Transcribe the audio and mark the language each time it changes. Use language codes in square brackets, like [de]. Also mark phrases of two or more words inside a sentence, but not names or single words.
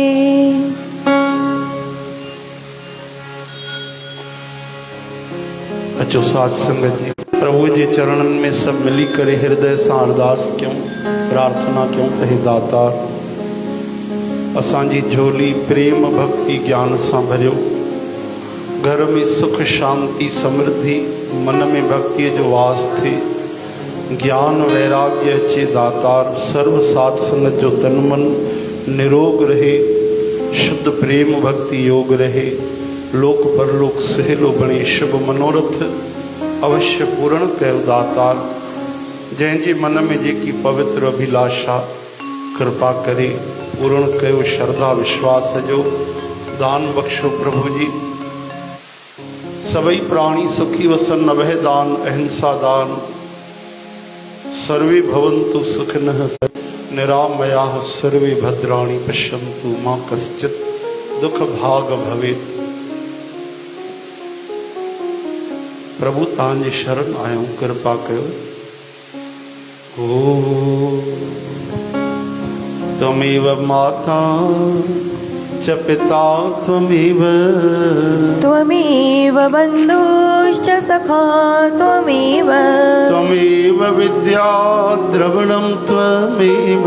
[sd] अचो साध संगत जी, प्रभु जे चरणन में सब मिली करे हृदय सां अरदास क्यों, प्रार्थना क्यों तहे दातार। असांजी झोली प्रेम भक्ति ज्ञान सां भरियो। घर में सुख शांति समृद्धि, मन में भक्ति जो वास थे। ज्ञान वैराग्य अचे दातार। सर्व साध संगत जो तन मन निरोग रहे, शुद्ध प्रेम भक्ति योग रहे। लोक परलोक सुहेलो बणे, शुभ मनोरथ अवश्य पूर्ण कयो दातार। जंहिंजे मन में जेकी पवित्र अभिलाषा कृपा करे पूर्ण कयो। श्रद्धा विश्वास जो दान बख्शो प्रभु जी। सभई प्राणी सुखी वसन, नभय दान अहिंसा दान। [sa] सर्वे भवन्तु सुखिनः निरामयाः, सर्वे भद्राणि पश्यन्तु मा कश्चित् दुख भाग भवेत्। [sd] प्रभु तव्हांजे शरण आहियूं, कृपा कयो। [sa] ओ त्वमेव माता च पिता त्वमेव, त्वमेव बन्धुश्च सखा त्वमेव, त्वमेव विद्या द्रविणं त्वमेव,